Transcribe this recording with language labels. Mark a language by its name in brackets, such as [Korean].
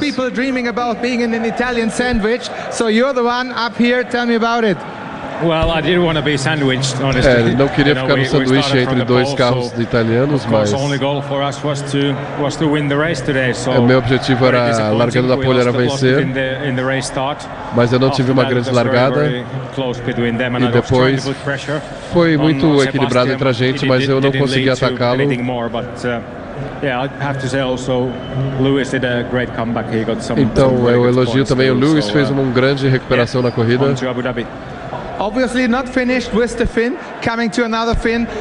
[English] People dreaming about being in an Italian sandwich, so you're the one up here, tell me about it. Well, I didn't want to be sandwiched, honestly. [Portuguese] Não queria ficar no sanduíche entre dois carros italianos, mas [English] o only goal for us was to win the race today. So [Portuguese] meu objetivo era, largando da pole, era vencer. Mas eu não tive uma grande largada. E depois foi muito equilibrado entre a gente, mas eu não consegui atacá-lo. Então eu elogio também o Lewis, fez uma grande recuperação na corrida. [English] Obviously not finished with the Finn, coming to another Finn.